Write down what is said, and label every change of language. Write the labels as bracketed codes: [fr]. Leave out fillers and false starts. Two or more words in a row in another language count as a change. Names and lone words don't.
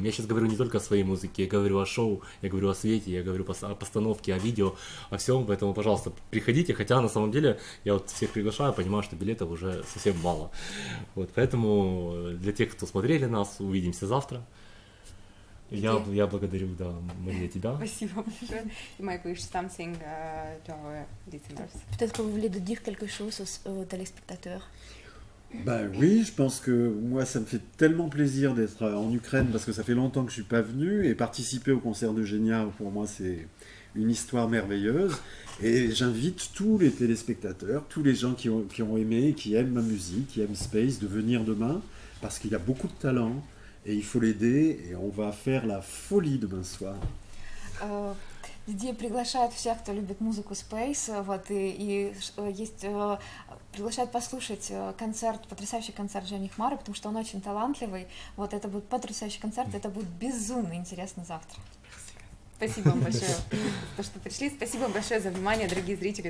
[ru] Я сейчас говорю не только о своей музыке, я говорю о шоу, я говорю о свете, я говорю о постановке, о видео, о всем, поэтому, пожалуйста, приходите, хотя на самом деле я вот всех приглашаю, понимаю, что билетов уже совсем мало. Вот, поэтому для тех, кто смотрели нас, увидимся завтра. Я благодарю, да, Мария, тебя. Спасибо большое. [en] You might wish something to our listeners. [fr] Peut-être que vous voulez de dire quelque chose aux téléspectateurs. Ben oui, je pense que moi ça me fait tellement plaisir d'être en Ukraine parce que ça fait longtemps que je suis pas venu et participer au concert de Genia pour moi c'est une histoire merveilleuse et j'invite tous les téléspectateurs, tous les gens qui ont aimé, qui aiment ma musique, qui aiment Space de venir demain parce qu'il a beaucoup de talent et il faut l'aider et on va faire la folie demain soir. [ru] Дидье приглашает всех, кто любит музыку Space, вот, и есть, приглашает послушать концерт, потрясающий концерт Жени Хмары, потому что он очень талантливый, вот, это будет потрясающий концерт, это будет безумно интересно завтра. Спасибо вам большое за то, что пришли. Спасибо большое за внимание, дорогие зрители.